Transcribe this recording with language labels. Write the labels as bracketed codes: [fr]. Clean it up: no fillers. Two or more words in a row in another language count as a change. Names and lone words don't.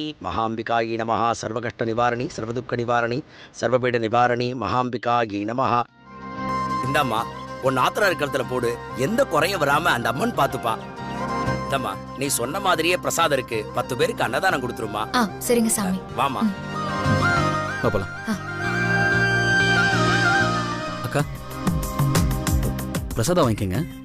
[sa] महाम्बिकायै नमः. सर्वकष्ट निवारणी सर्वदुःख निवारणी सर्वपीड निवारणी महाम्बिकायै नमः. [ta] இந்தம்மா உன் ஆத்திரா இருக்கிறதுல போடு, எந்த குறையும் வராம அந்த அம்மன் பாத்துப்பா. இந்தம்மா நீ சொன்ன மாதிரியே பிரசாதம் இருக்கு, 10 பேருக்கு அன்னதானம் கொடுத்துருமா. சரிங்க சாமி. வாமா பாப்பலாம். அக்கா பிரசாதம் வாங்கிக்கங்க.